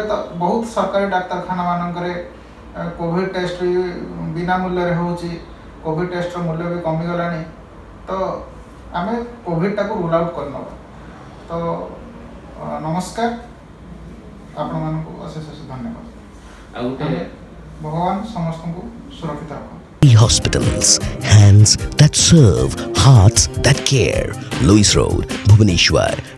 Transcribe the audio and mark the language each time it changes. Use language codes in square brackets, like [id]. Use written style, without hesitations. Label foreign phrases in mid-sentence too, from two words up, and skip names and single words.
[or] ତ ବହୁତ ସରକାରୀ ଡାକ୍ତରଖାନା ମାନଙ୍କରେ [en] COVID test [or] ବି ବିନା ମୂଲ୍ୟରେ ହେଉଛି, କୋଭିଡ ଟେଷ୍ଟର ମୂଲ୍ୟ ବି କମିଗଲାଣି। ତ ଆମେ କୋଭିଡଟାକୁ [en] rule out [or] କରିନେବା। ତ ନମସ୍କାର, ଆପଣମାନଙ୍କୁ ଅଶେଷ ଧନ୍ୟବାଦ। ଭଗବାନ ସମସ୍ତଙ୍କୁ ସୁରକ୍ଷିତ ରଖନ୍ତୁ। [en] Hospitals, hands that serve, hearts that care. Louis Road, Bhubaneswar.